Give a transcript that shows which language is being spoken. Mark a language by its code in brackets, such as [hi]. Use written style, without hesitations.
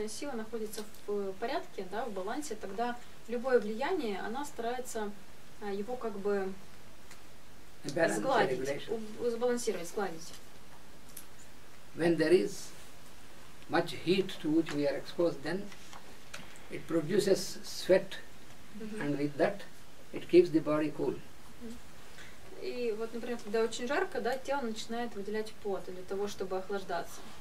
[ru] сила находится в порядке, да, в балансе, тогда любое влияние, она старается его как бы сгладить, сбалансировать, сгладить. [en] When there is much heat to which we are exposed, then it produces sweat, and with that it keeps the body cool. [ru] И вот, например, когда очень жарко, да, тело начинает выделять пот для того, чтобы охлаждаться.